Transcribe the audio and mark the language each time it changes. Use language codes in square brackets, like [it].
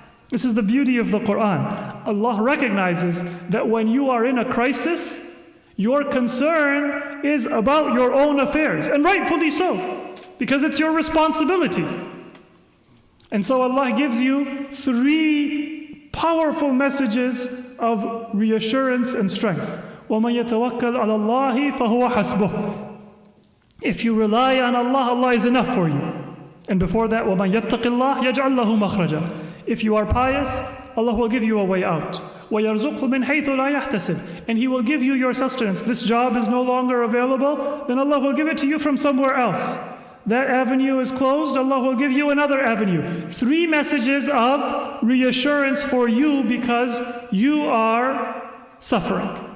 [en] This is the beauty of the Quran. Allah recognizes that when you are in a crisis, your concern is about your own affairs, and rightfully so, because it's your responsibility. And so Allah gives you 3 powerful messages of reassurance and strength. [ar] وَمَنْ يَتَوَكَّلْ عَلَى اللَّهِ فَهُوَ حَسْبُهُ. [en] If you rely on Allah, Allah is enough for you. And before that, [ar] وَمَنْ يَتَّقِ اللَّهِ يَجْعَلْ لَهُ مَخْرَجًا. [en] If you are pious, Allah will give you a way out. [ar] وَيَرْزُقْهُ مِنْ حَيْثُ لَا يَحْتَسِبْ. [en] And He will give you your sustenance. This job is no longer available, then Allah will give it to you from somewhere else. That avenue is closed, Allah will give you another avenue. 3 messages of reassurance for you because you are suffering.